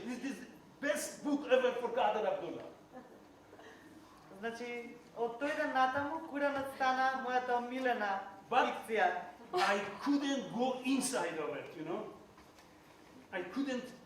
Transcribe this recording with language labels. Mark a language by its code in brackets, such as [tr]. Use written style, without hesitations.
[en] This is the best book ever for Kader Abdullah. [mk] Значи, од тој ден натаму Куранот стана мојата омилена [en] But- [mk] фикција. [en] I couldn't go inside of it, you know. I couldn't.